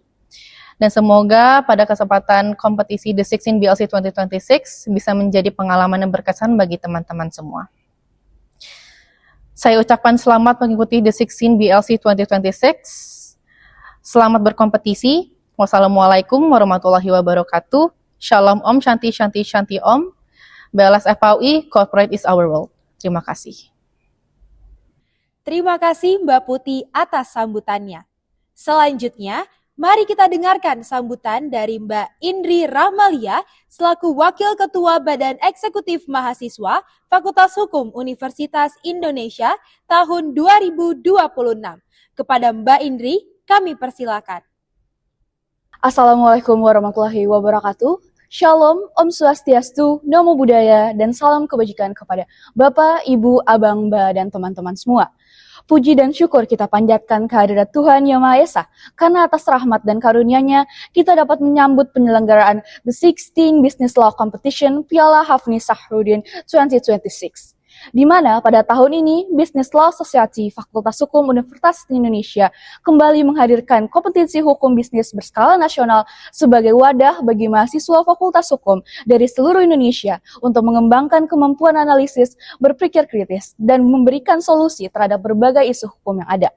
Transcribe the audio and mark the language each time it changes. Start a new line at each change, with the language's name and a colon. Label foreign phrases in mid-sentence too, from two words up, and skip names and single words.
Indonesian: Dan semoga pada kesempatan kompetisi The 16 BLC 2026 bisa menjadi pengalaman yang berkesan bagi teman-teman semua. Saya ucapkan selamat mengikuti The 16 BLC 2026. Selamat berkompetisi.
Arabic: وعليكم السلام ورحمة الله وبركاته.
Sanskrit: Shalom Om, शान्तिः शान्तिः शान्तिः ओम्.
English: BLS FHUI, Corporate is our world.
Indonesian: Terima kasih. Terima kasih Mbak Putih atas sambutannya. Selanjutnya, mari kita dengarkan sambutan dari Mbak Indri Rahmalia selaku Wakil Ketua Badan Eksekutif Mahasiswa Fakultas Hukum Universitas Indonesia tahun 2026. Kepada Mbak Indri, kami persilakan.
Arabic: السلام عليكم ورحمة الله وبركاته.
Indonesian: Shalom, Om Swastiastu, Namo Buddhaya, dan salam kebajikan kepada Bapak, Ibu, Abang, Mbak, dan teman-teman semua. Puji dan syukur kita panjatkan kehadirat Tuhan Yang Maha Esa, karena atas rahmat dan karunia-Nya kita dapat menyambut penyelenggaraan The 16 Business Law Competition Piala Hafni Sahrudin 2026. Di mana pada tahun ini Business Law Society Fakultas Hukum Universitas Indonesia kembali menghadirkan kompetisi hukum bisnis berskala nasional sebagai wadah bagi mahasiswa Fakultas Hukum dari seluruh Indonesia untuk mengembangkan kemampuan analisis, berpikir kritis, dan memberikan solusi terhadap berbagai isu hukum yang ada.